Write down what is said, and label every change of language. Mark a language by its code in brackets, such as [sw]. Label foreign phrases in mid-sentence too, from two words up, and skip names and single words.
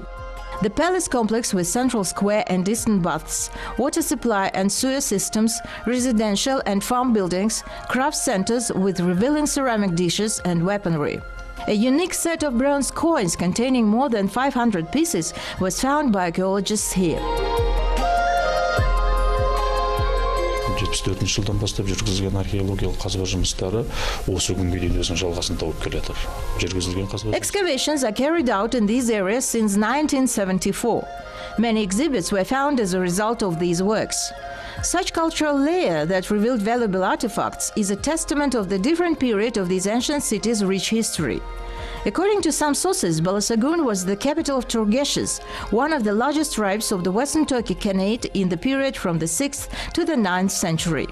[en] The palace complex with central square and eastern baths, water supply and sewer systems, residential and farm buildings, craft centers with revealing ceramic dishes and weaponry. A unique set of bronze coins containing more than 500 pieces was found by archaeologists here. [kk] 74 жылдан бастап жүргізілген археологиялық қазба жұмыстары осы күнге дейін өзінің жалғасын тауып келе жатыр. Жүргізілген қазба. [en] Excavations are carried out in these areas since 1974. Many exhibits were found as a result of these works. Such cultural layer that revealed valuable artifacts is a testament of the different period of these ancient cities' rich history. According to some sources, Balasagun was the capital of TYURGESHES, one of the largest tribes of the Western Turkic Khanate in the period from the 6th to the 9th century.